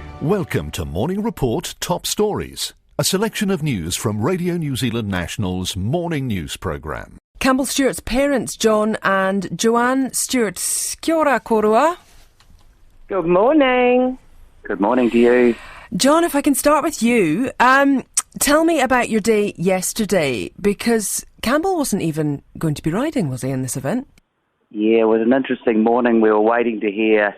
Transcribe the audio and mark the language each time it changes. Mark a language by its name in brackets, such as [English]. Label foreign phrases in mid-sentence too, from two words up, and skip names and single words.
[English] Welcome to Morning Report Top Stories, a selection of news from Radio New Zealand National's morning news programme. Campbell Stewart's parents, John and Joanne Stewart. [Māori] Kia ora, korua. [English] Good morning. Good morning to you. John, if I can start with you, tell me about your day yesterday, because Campbell wasn't even going to be riding, was he, in this event? Yeah, it was an interesting morning. We were waiting to hear.